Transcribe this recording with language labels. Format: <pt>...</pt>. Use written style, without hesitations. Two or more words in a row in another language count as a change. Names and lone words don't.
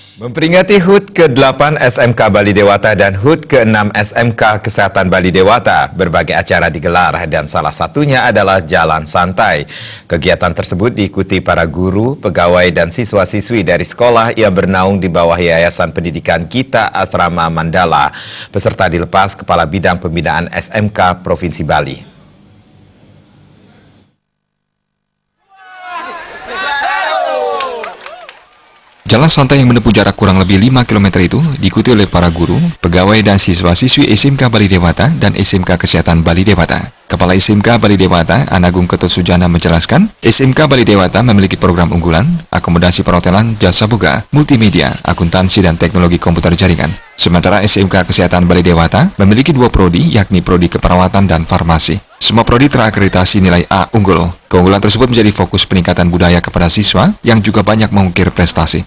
<id>Memperingati HUT ke-8 SMK Bali Dewata dan HUT ke-6 SMK Kesehatan Bali Dewata, berbagai acara digelar dan salah satunya adalah Jalan Santai. Kegiatan tersebut diikuti para guru, pegawai, dan siswa-siswi dari sekolah yang bernaung di bawah Yayasan Pendidikan Gita Asrama Mandala. Peserta dilepas Kepala Bidang Pembinaan SMK Provinsi Bali. Jalan santai yang menempuh jarak kurang lebih 5 km itu diikuti oleh para guru, pegawai dan siswa-siswi SMK Bali Dewata dan SMK Kesehatan Bali Dewata. Kepala SMK Bali Dewata, Anagung Ketut Sujana menjelaskan, SMK Bali Dewata memiliki program unggulan, akomodasi perhotelan, jasa boga, multimedia, akuntansi dan teknologi komputer jaringan. Sementara SMK Kesehatan Bali Dewata memiliki 2 prodi, yakni prodi keperawatan dan farmasi. Semua prodi terakreditasi nilai A unggul. Keunggulan tersebut menjadi fokus peningkatan budaya kepada siswa yang juga banyak mengukir prestasi.</id>